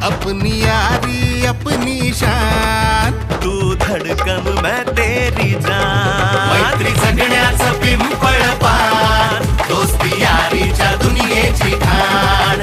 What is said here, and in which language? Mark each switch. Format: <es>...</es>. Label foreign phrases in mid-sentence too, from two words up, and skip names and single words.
<hi>अपनी यारी अपनी शान, तू धडकन मैं तेरी जान.</hi> <mr>मैत्री जगण्याचं पिंपळ पान, दोस्ती यारीच्या दुनियेची खाण.</mr>